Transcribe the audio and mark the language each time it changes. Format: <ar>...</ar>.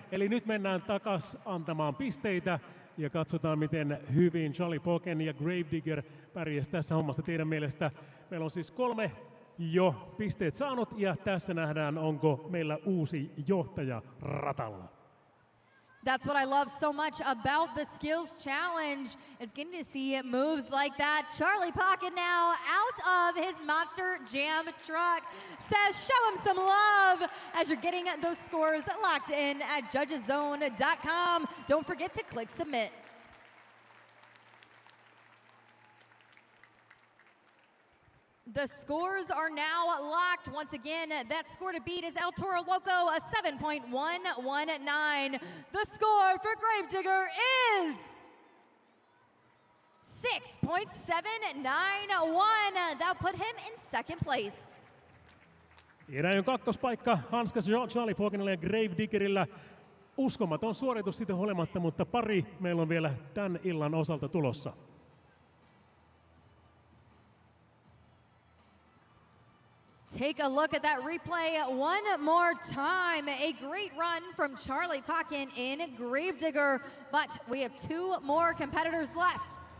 <fi>Eli nyt mennään takas antamaan pisteitä ja katsotaan miten hyvin Charlie Poken ja Gravedigger pärjäsi tässä hommassa teidän mielestä. Meillä on siis 3 jo pisteet saanut ja tässä nähdään onko meillä uusi johtaja ratalla.</fi> <en>That's what I love so much about the Skills Challenge, is getting to see moves like that. Charlie Pocket now out of his Monster Jam truck says show him some love as you're getting those scores locked in at judgeszone.com. Don't forget to click submit. The scores are now locked. Once again, that score to beat is El Toro Loco, a 7.119. The score for Gravedigger is 6.791. That'll put him in second place.</en> <fi>Erään kakkospaikka hanskas Charlie Pokenilla ja Gravediggerillä. Uskomaton suoritus siitä huolimatta, mutta pari meillä on vielä tämän illan osalta tulossa.</fi> <en>Take a look at that replay one more time. A great run from Charlie Pocken in Gravedigger, but we have 2 more competitors left.</en>